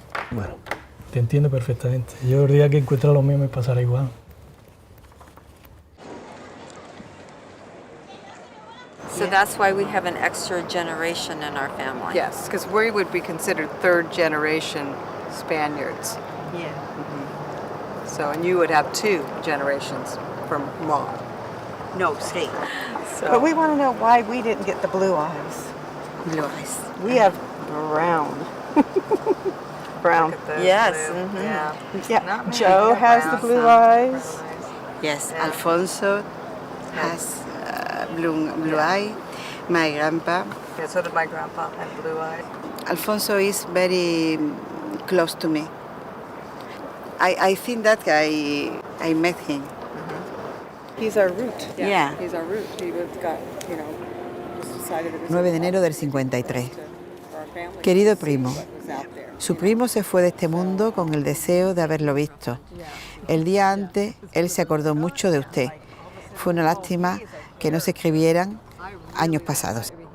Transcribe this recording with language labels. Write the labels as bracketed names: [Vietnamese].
[Spanish] Bueno, te entiendo perfectamente. Yo el día que encuentre a los míos me pasará igual. [English] So that's why we have an extra generation in our family. Yes, because we would be considered third generation Spaniards. Yeah. Mm-hmm. So, and you would have 2 generations from Mom. [Spanish] No, sí. [English] So, but we want to know why we didn't get the blue eyes. Blue eyes. We have brown. Brown. Yes. Mm-hmm. Yeah. Joe has the blue eyes. Yes. Yeah. Alfonso has blue eye. My grandpa. Yeah, so did my grandpa have blue eyes. Alfonso is very close to me. I think that I met him. Mm-hmm. He's our root. Yeah. He's our root. He got, just decided that [Spanish] 9 de enero del 53. Querido primo, su primo se fue de este mundo con el deseo de haberlo visto. El día antes, él se acordó mucho de usted. Fue una lástima que no se escribieran años pasados.